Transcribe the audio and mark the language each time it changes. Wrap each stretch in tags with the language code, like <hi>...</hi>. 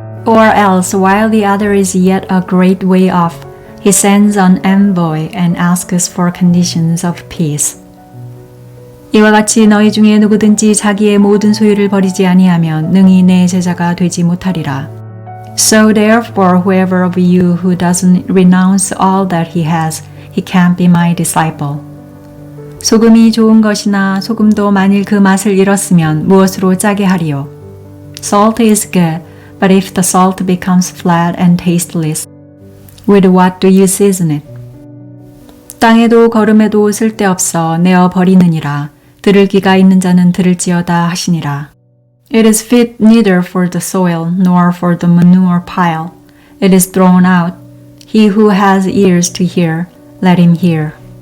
<en>Or else, while the other is yet a great way off, he sends an envoy and asks for conditions of peace.</en> <ko>이와 같이 너희 중에 누구든지 자기의 모든 소유를 버리지 아니하면 능히 내 제자가 되지 못하리라.</ko> <en>So therefore, whoever of you who doesn't renounce all that he has, he can't be my disciple.</en> <ko>소금이 좋은 것이나 소금도 만일 그 맛을 잃었으면 무엇으로 짜게 하리요?</ko> <en>Salt is good, but if the salt becomes flat and tasteless, with what do you season it?</en> <ko>땅에도 거름에도 쓸데없어 내어 버리느니라. 들을 귀가 있는 자는 들을지어다 하시니라.</ko> <en>It is fit neither for the soil nor for the manure pile. It is thrown out. He who has ears to hear, let him hear.</en>